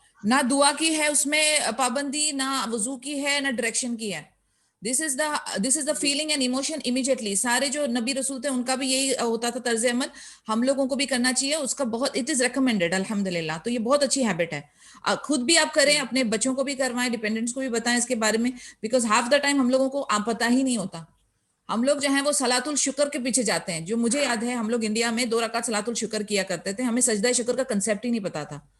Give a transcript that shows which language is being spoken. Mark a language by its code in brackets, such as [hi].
[ur] نہ دعا کی ہے اس میں پابندی, نہ وضو کی ہے, نہ ڈائریکشن کی ہے. [en] This is the feeling and emotion immediately. [ur] سارے جو نبی رسول تھے ان کا بھی یہی ہوتا تھا طرز عمل, ہم لوگوں کو بھی کرنا چاہیے. اس کا بہت [en] it is recommended [ur] الحمدللہ. تو یہ بہت اچھی ہیبٹ ہے, خود بھی آپ کریں, اپنے بچوں کو بھی کروائیں, ڈیپینڈنٹس کو بھی بتائیں اس کے بارے میں, [en] because half the time [ur] ہم لوگوں کو پتہ ہی نہیں ہوتا. ہم لوگ جو ہیں وہ صلاۃ الشکر کے پیچھے جاتے ہیں. جو مجھے یاد ہے ہم لوگ انڈیا میں 2 رکعت صلاۃ الشکر کیا کرتے تھے, ہمیں سجدہ شکر کا کنسیپٹ ہی نہیں پتا تھا.